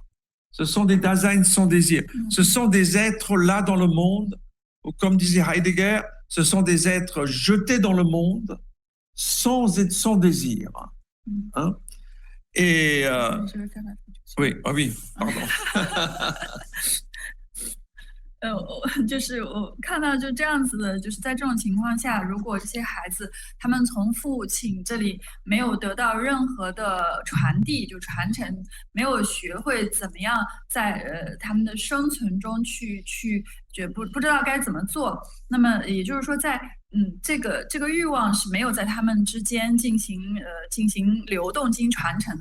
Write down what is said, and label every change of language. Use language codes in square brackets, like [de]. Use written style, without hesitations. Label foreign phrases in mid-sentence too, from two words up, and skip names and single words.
[fr] Ce sont des Dasein sans désir. Ce sont des êtres là dans le monde, ou comme disait Heidegger, ce sont des êtres jetés dans le monde sans désir. Hein? Et oui, ah oui, pardon. [zh] 就是我看到就这样子的，就是在这种情况下，如果这些孩子他们从父亲这里没有得到任何的传递，就传承，没有学会怎么样在他们的生存中去不知道该怎么做，那么也就是说在这个欲望是没有在他们之间进行流动、进行传承的。